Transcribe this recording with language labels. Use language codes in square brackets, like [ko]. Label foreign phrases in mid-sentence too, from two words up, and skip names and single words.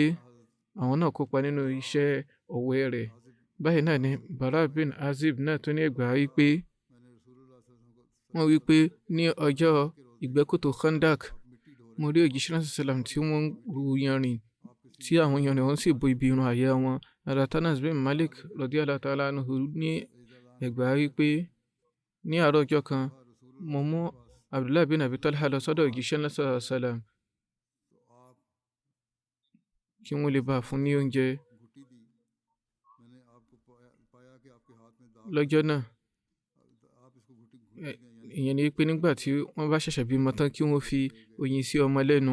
[yo] àwọn náà kópa nínú iṣẹ́ ọ̀wẹ́ rẹ̀. báyìí náà ni Bara bin Azib náà tó ní ẹgbàá wípé wọ́n wípé ní ọjọ́ ìgbẹ́kòtò Khandak, mo rí òjíṣẹ́ náà sàlám tí wọ́n ru yanrìn, tí àwọn yanrìn wọn sì bo ibi irun àyà wọn. Anas bin Malik [ar] رضي الله تعالى عنه [yo] ní ẹgbàá wípé ní àárọ̀ ọjọ́ kan, mo mú Abdullah bin Abi Talha lọ sọ́dọ̀ òjíṣẹ́ náà sàlám kí wọ́n lè bá fún ní oúnjẹ. lọ́jọ́ náà ìyẹn ni pé nígbà tí wọ́n bá ṣẹ̀ṣẹ̀ bímọ tán kí wọ́n fi oyin sí ọmọ lẹ́nu.